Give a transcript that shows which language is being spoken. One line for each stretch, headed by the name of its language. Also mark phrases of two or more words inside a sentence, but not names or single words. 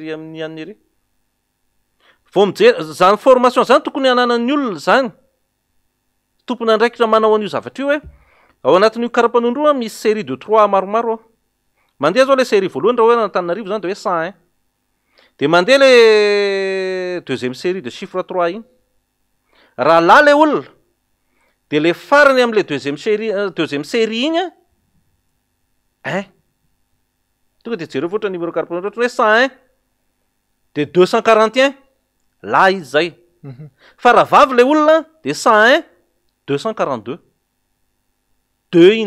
Malagasy: ery amin'ny an'ny ery vo mijery zany formation zany tokony ananan'ny olona zany tompony andraikitra manao an'io zavatra io hoe ao anatin'io kara-panondro misy
French: série de 3
Malagasy: maromaro mandeha zao le série voalohany raha hoe Antananarivo zany de hoe 100 de mandeha le
French: deuxième série de chiffre
Malagasy: 3 iny raha lahy le olona de le farany am'le
French: deuxième série
Malagasy: iny tonga de jereo foatra numéro kara-panondro hoe 101 de 241 lahy izy zay fa raha vavy le olona de 101 242 2 iny